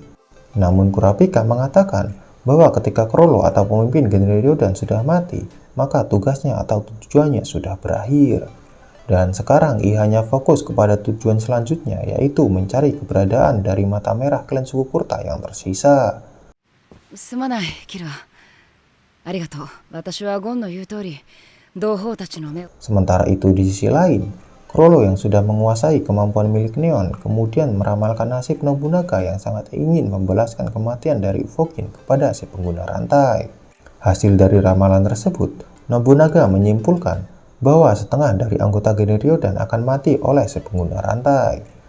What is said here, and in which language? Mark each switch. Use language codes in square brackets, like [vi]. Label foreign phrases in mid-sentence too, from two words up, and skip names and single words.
[id] Namun Kurapika mengatakan bahwa ketika Chrollo atau pemimpin Genre Ryodan sudah mati, maka tugasnya atau tujuannya sudah berakhir. Dan sekarang ia hanya fokus kepada tujuan selanjutnya, yaitu mencari keberadaan dari mata merah klan suku Kurta yang tersisa. [ja] すまない、キルア。ありがとう。私はゴンの言う通り、同胞たちの目を。 [id] Sementara itu di sisi lain, Chrollo yang sudah menguasai kemampuan milik Neon kemudian meramalkan nasib Nobunaga yang sangat ingin membalaskan kematian dari Ufoukin kepada si pengguna rantai. Hasil dari ramalan tersebut, Nobunaga menyimpulkan bahwa setengah dari anggota Genre Ryodan akan mati oleh si pengguna rantai.